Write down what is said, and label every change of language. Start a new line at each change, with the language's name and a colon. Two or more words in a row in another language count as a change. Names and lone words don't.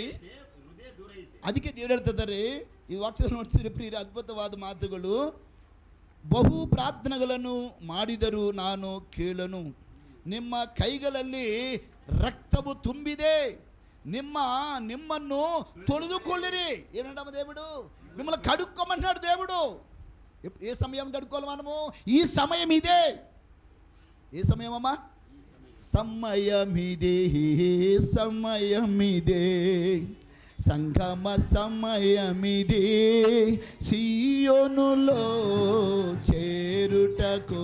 Kannada: ಅದಕ್ಕೆ ದೇವರು ಹೇಳ್ತಿದ್ದಾರೆ, ಈ ವಾಕ್ಯದಲ್ಲಿ ನೋಡ್ತೀರಿ ಪ್ರಿಯರೇ, ಅದ್ಭುತವಾದ ಮಾತುಗಳು. ಬಹು ಪ್ರಾರ್ಥನೆಗಳನ್ನು ಮಾಡಿದರೂ ನಾನು ಕೇಳನು. ನಿಮ್ಮ ಕೈಗಳಲ್ಲಿ ರಕ್ತವು ತುಂಬಿದೆ, ನಿಮ್ಮನ್ನು ತೊಳೆದುಕೊಳ್ಳಿರಿ.
Telugu: ಏನಂಡ దేవుడు? మిమ్మల్ని కడుక్కోమన్నాడు దేవుడు. ఏ సమయం కడుక్కోవాలి మనము? ఈ సమయం ఇదే. ఏ సమయం అమ్మా? సమయమిదే, సమయమిదే, సంగమ సమయమిదే, సియోనులో చేరుటకు.